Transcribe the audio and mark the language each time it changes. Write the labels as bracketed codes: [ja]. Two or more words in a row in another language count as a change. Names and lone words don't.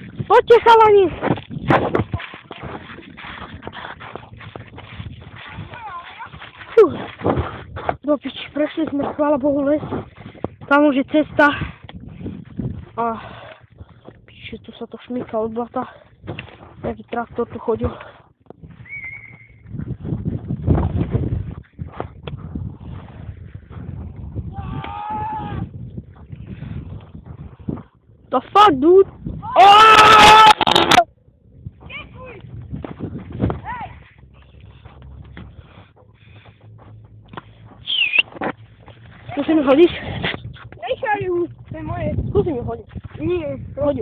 [sk] Poďte, chalani! Fú. Do piči, prešli sme, chvála Bohu, les. Tam už je cesta. A piči, tu sa to šmíka od blata. Nejaký traktor tu chodil. [en] The fuck, dude? [sk] Oh! Skúsi mi hodiť? Nechajú, to je moje. Skúsi mi hodiť. Nie, Hodiu.